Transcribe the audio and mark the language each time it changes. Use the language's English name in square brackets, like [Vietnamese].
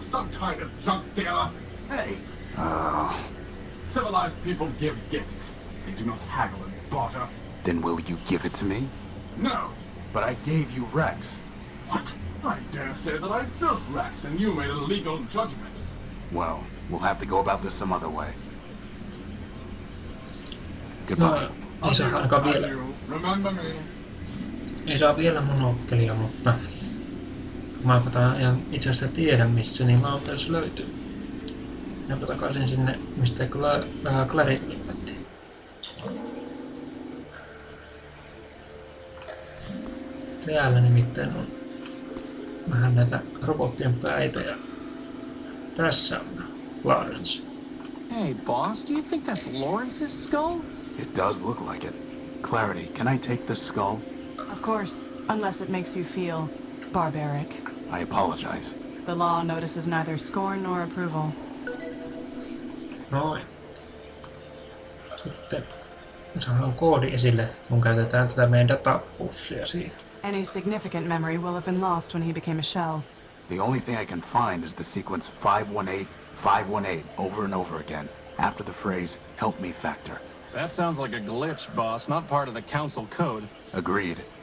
[English] Some kind of junk dealer? Hey! Civilized people give gifts. They do not haggle and barter. Then will you give it to me? No! But I gave you Rex. What? I dare say that I built Rex and you made a legal judgment. Well, we'll have to go about this some other way. Goodbye. [Finnish] No, ei saa ainakaan vielä. [English] Remember me. [Finnish] Ei saa vielä monokkelia, mutta mä ihan itse asiassa tiedä, missä niin myös löytyy. Mennäänpä takaisin sinne, mistä Clarityn hypättiin. Täällä nimittäin on vähän näitä robottien päitä ja tässä on Lawrence. [English] Hey, boss, do you think that's Lawrence's skull? It does look like it. Clarity, can I take this skull? Of course, unless it makes you feel barbaric. I apologize. The law notices neither scorn nor approval. [Finnish] Noin. Sitten saadaan koodi esille, kun käytetään tätä meidän datapussia siihen. [English] Any significant memory will have been lost when he became a shell. The only thing I can find is the sequence 518, 518 over and over again, after the phrase, help me factor. That sounds like a glitch, boss, not part of the council code. Agreed.